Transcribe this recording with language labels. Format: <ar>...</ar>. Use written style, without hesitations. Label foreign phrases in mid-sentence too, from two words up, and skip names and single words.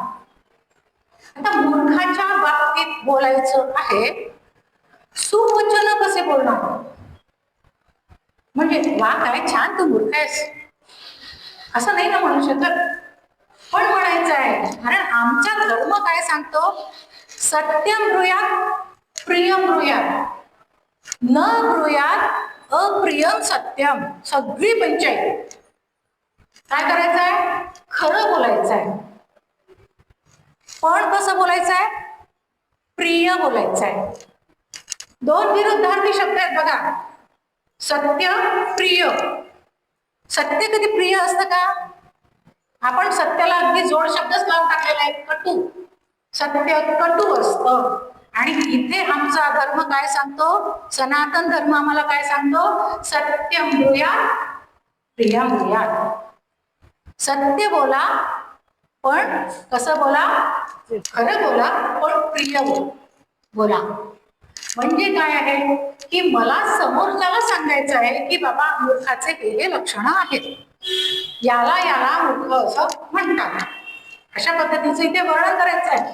<mr>आता मूर्खाच्या बाबतीत बोलायचं आहे, सुवचन कसे बोलणार, म्हणजे वा काय छान तू मूर्ख आहेस असं नाही ना म्हणू शकत, पण म्हणायचं आहे. कारण आमचा धर्म काय सांगतो,</mr> <sa>सत्यम ब्रूयात प्रियम ब्रूयात, न ब्रूयात अप्रियम सत्यम.</sa> <mr>सगळी पंचायत काय करायचं आहे, खरं बोलायचं आहे, पण कसं बोलायचं आहे, प्रिय बोलायचं आहे. दोन विरुद्धार्थी शब्द आहेत बघा, सत्य प्रिय. सत्य कधी प्रिय असतं का, आपण सत्याला अगदी जोड शब्दच लावून टाकलेला आहे, कटू. सत्य कटू असतं. आणि इथे आमचा धर्म काय सांगतो, सनातन धर्म आम्हाला काय सांगतो,</mr> <sa>सत्यम ब्रूयात प्रियम ब्रूयात.</sa> <mr>सत्य बोला पण कसं बोला, खरं बोला पण प्रिय बोला. म्हणजे काय आहे की मला समोरच्याला सांगायचं आहे की बाबा मूर्खाचे हे लक्षणं आहेत, याला याला मूर्ख असं म्हणतात, अशा पद्धतीचं इथे वर्णन करायचं आहे.</mr>